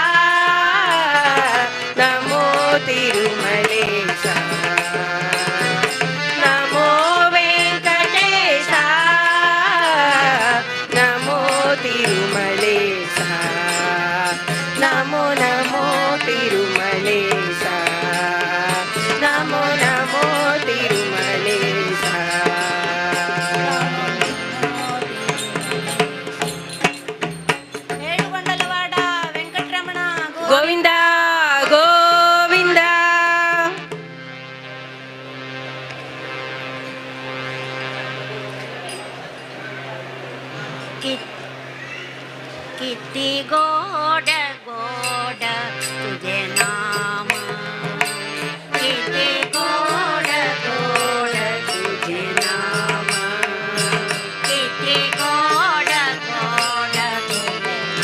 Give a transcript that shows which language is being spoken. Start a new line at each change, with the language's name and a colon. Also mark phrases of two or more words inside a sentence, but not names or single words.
Telugu: నమో తిరుమలేశ నమో వెంకటేశ నమో తిరుమలేశ నమో నమో తిరుమలేశ నమో నమో తిరుమలేశ ఏడుకొండలవాడ వెంకటరమణ గోవింద గోవింద
Marathi: किती गोड गोड तुझे नाम किती गोड गोड तुझे नाम किती गोड गोड तुझे